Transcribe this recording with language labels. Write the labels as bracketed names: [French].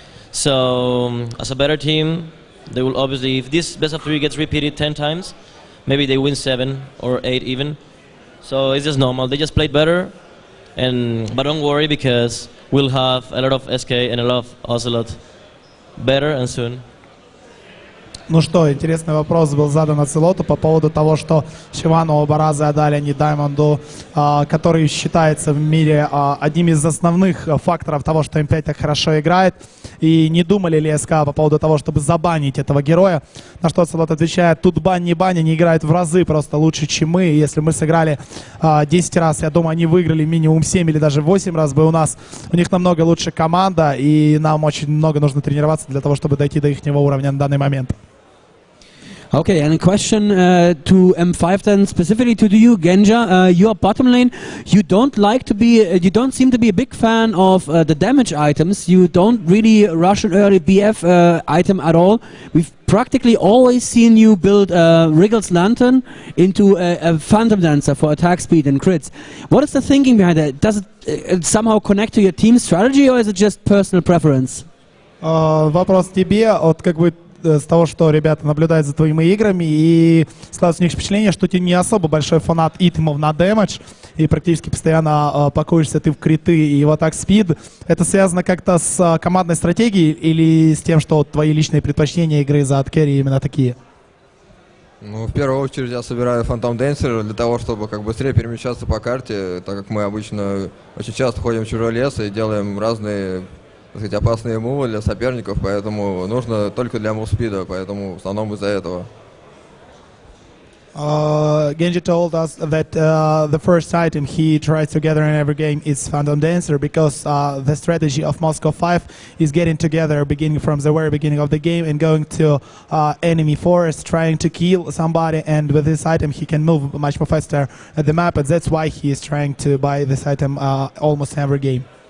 [English] So, as a better team, they will obviously, if this best of 3 gets repeated 10 times, maybe they win 7 or 8 even. So, it's just normal. They just played better, but don't worry, because we'll have a lot of SK and a lot of Ocelot better and soon. [Russian] Ну что, интересный вопрос был задан Оцелоту по поводу того, что Shyvana оба раза отдали они Даймонду, который считается в мире одним из основных факторов того, что М5 так хорошо играет. И не думали ли СК по поводу того, чтобы забанить этого героя? На что Оцелот отвечает: тут бань, они играют в разы просто лучше, чем мы. И если мы сыграли 10 раз, я думаю, они выиграли минимум 7 или даже 8 раз бы у них намного лучше команда, и нам очень много нужно тренироваться для того, чтобы дойти до их уровня на данный момент. [English] Okay, and a question to M5 then, specifically to you, Genja. Your bottom lane, you don't seem to be a big fan of the damage items. You don't really rush an early BF item at all. We've practically always seen you build Wriggle's Lantern into a Phantom Dancer for attack speed and crits. What is the thinking behind that? Does it somehow connect to your team strategy, or is it just personal preference? [Russian] Вопрос тебе, с того, что ребята наблюдают за твоими играми, и складывается у них впечатление, что ты не особо большой фанат итемов на дэмэдж, и практически постоянно пакуешься ты в криты и в атак спид. Это связано как-то с командной стратегией или с тем, что твои личные предпочтения игры за аткерри именно такие? Ну, в первую очередь я собираю Phantom Dancer для того, чтобы быстрее перемещаться по карте, так как мы обычно очень часто ходим в чужой лес и делаем разные опасные мувы для соперников, поэтому нужно только для мувспида, поэтому в основном из-за этого. [English] Genji told us that the first item he tries to gather in every game is Phantom Dancer, because the strategy of Moscow 5 is getting together beginning from the very beginning of the game and going to enemy forest, trying to kill somebody, and with this item he can move much more faster at the map, and that's why he is trying to buy this item almost every game.